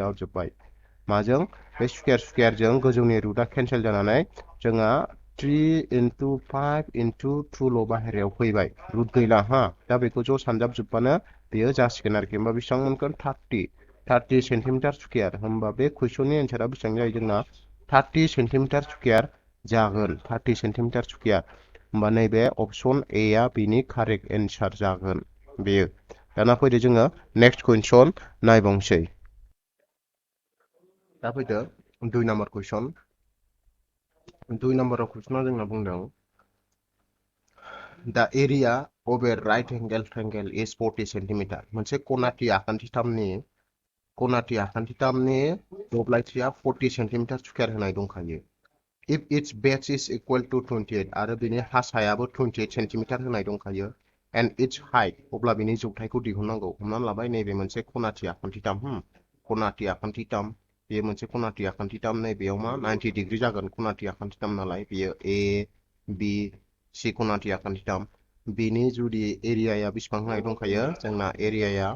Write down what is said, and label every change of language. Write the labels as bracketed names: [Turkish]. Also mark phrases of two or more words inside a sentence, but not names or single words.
[Bodo] जाजोब्बाय माजों बे स्कुयारजों गोजौनि रुटआ केन्सेल जानानै जोंहा 3 इनटु 5 इनटु 2 ल' बाहेरायाव फैबाय रुट गैला हा दा बेखौ ज' सानजाबजोबबानो बेयो जासिगोन आरोखि होमबा बेसेबां मोनगोन 30 [English] centimeter square [Bodo] होमबा बे कुइसननि एन्सारा बेसेबां जायो जोंना 30 [English] centimeter square [Bodo] जागोन 30 [English] centimeter square [Bodo] होमबा नैबे अपसन ए आ बिनि [English] correct answer [Bodo] जागोन बेयो दाना फैदो जोङो [English] next question [Bodo] नायबावनोसै दा फैदो 2 नाम्बार कुइसन 2 नाम्बाराव कुइसना जोंना बुंदों [English] The area of a right angle triangle is 40 centimeter [Bodo] मोनसे कोनाति आखान्थिथामनि दब्लायथिया 40 [English] centimeter square [Bodo] होनाय दंखायो [English] if its base is equal to 28 [Bodo] आरो बिनि हासायाबो 28 सेन्टिमिटार होनाय दंखायो [English] and its height [Bodo] अब्ला बिनि जौथायखौ दिहुननांगौ हमनानै लाबाय नैबे मोनसे कोनाति आखान्थिथाम बेयो मोनसे कोनाति आखान्थिथाम नैबेयाव मा 90 डिग्री जागोन कोनाति आखान्थिथाम नालाय बेयो ए बि सि कोनाति आखान्थिथाम बिनि जुदि एरियाया बेसेबां होनाय